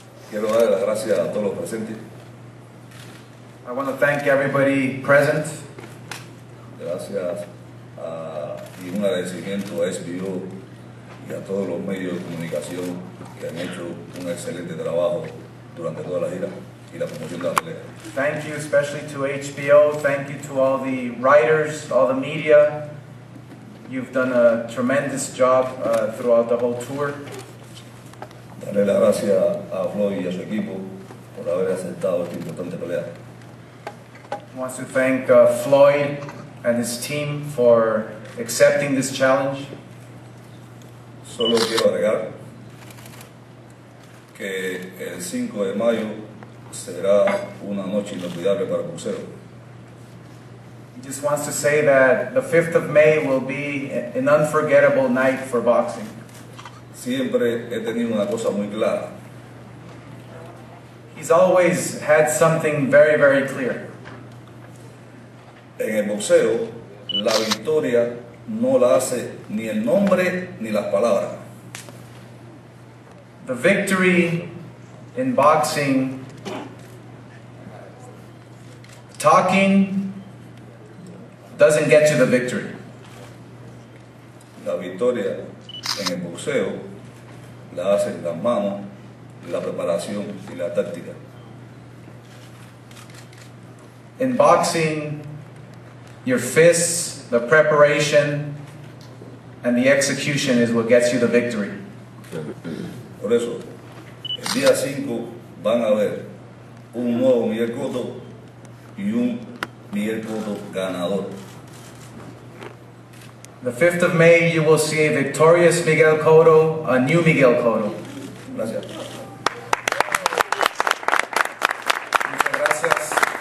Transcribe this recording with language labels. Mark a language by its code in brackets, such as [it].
[es] Quiero dar las gracias a todos los presentes. [en] I want to thank everybody present. [es] Gracias y un agradecimiento a SBO y a todos los medios de comunicación que han hecho un excelente trabajo durante toda la gira y la promoción de la pelea. [en] Thank you especially to HBO. Thank you to all the writers, all the media. You've done a tremendous job throughout the whole tour. [es] Darle las gracias a Floyd y a su equipo por haber aceptado esta importante pelea. [en] He wants to thank Floyd and his team for accepting this challenge. [es] Solo quiero agregar que el 5 de mayo será una noche inolvidable para el boxeo. [en] He just wants to say that the 5th of May will be an unforgettable night for boxing. [es] Siempre he tenido una cosa muy clara. [en] He's always had something very clear. [es] En el boxeo, la victoria no la hace ni el nombre ni las palabras. [en] The victory in boxing, talking doesn't get you the victory. [es] La victoria en el boxeo la hacen las manos, la preparación y la táctica. [en] In boxing, your fists, the preparation, and the execution is what gets you the victory. [es] Por eso, el día 5 van a ver un nuevo Miguel Cotto y un Miguel Cotto ganador. [en] The 5th of May, you will see a victorious Miguel Cotto, a new Miguel Cotto. [es] Gracias. Muchas gracias.